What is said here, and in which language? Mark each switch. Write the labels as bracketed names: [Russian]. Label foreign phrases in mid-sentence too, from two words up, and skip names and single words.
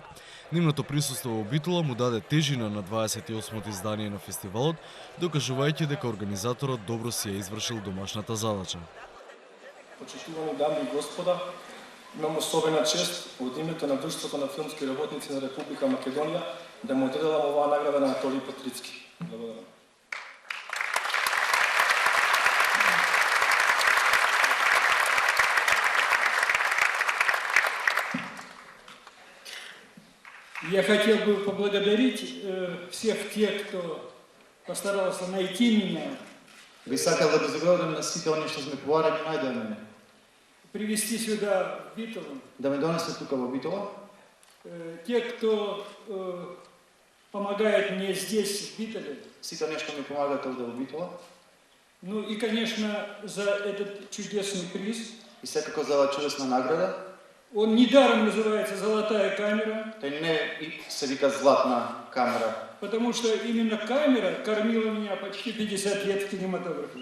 [Macedonian] Нивното присуство во Битола му даде тежина на 28-то издание на фестивалот, докажувајќи дека организаторот добро си ја извршил домашната задача. Почитувани дами и господа, имам особена чест од името на Друштвото на филмски работници на Република Македонија да му доделам оваа награда на Анатолиј Петрицки. Благодарам. [Russian] Я хотел бы поблагодарить всех тех, кто постарался найти меня. [Macedonian] Би сакал да благодарам на сите оние што сме поварени најдоа мене. [Russian] Привести сюда в Битолу. [Macedonian] Да ме донесат тука во Битола. [Russian] Те, кто помогает мне здесь, в Битоле. [Macedonian] Сите оние што ми помагаат овде во Битола. [Russian] Ну и, конечно, за этот чудесный приз. [Macedonian] И секако за оваа чудесна награда. [Russian] Он недаром называется «Золотая камера». [Macedonian] Тој не се вика Златна камера. [Russian] Потому что именно камера кормила меня почти 50 лет в кинематографе.